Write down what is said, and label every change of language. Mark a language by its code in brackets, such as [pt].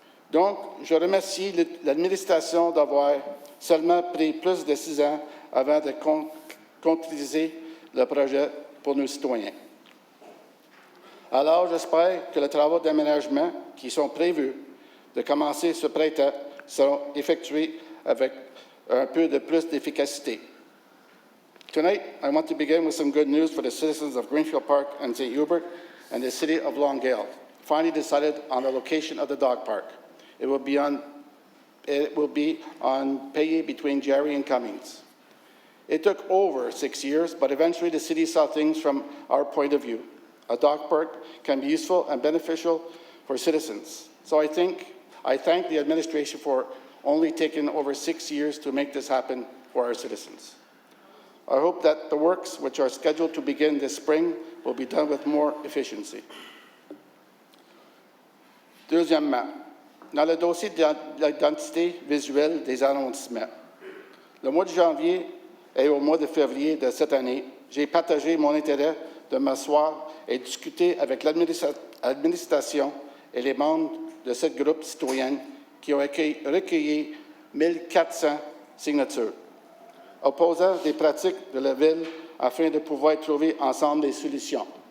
[fr] Donc, je remercie l'administration d'avoir seulement pris plus de 6 ans avant de concrétiser le projet pour nos citoyens. Alors, j'espère que les travaux d'aménagement qui sont prévus de commencer ce printemps seront effectués avec un peu de plus d'efficacité. [en] Tonight, I want to begin with some good news for the citizens of Greenfield Park and St. Hubert and the city of Longueuil. Finally decided on the location of the dog park. It will be on Payé between Jarry and Cummings. It took over 6 years, but eventually the city saw things from our point of view. A dog park can be useful and beneficial for citizens. So I thank the administration for only taking over 6 years to make this happen for our citizens. I hope that the works, which are scheduled to begin this spring, will be done with more efficiency. [fr] Deuxièmement, dans le dossier de l'identité visuelle des arrondissements, le mois de janvier et au mois de février de cette année, j'ai partagé mon intérêt de m'asseoir et discuter avec l'administration et les membres de ce groupe citoyen qui ont recueilli 1400 signatures, opposant des pratiques de la Ville afin de pouvoir trouver ensemble des solutions.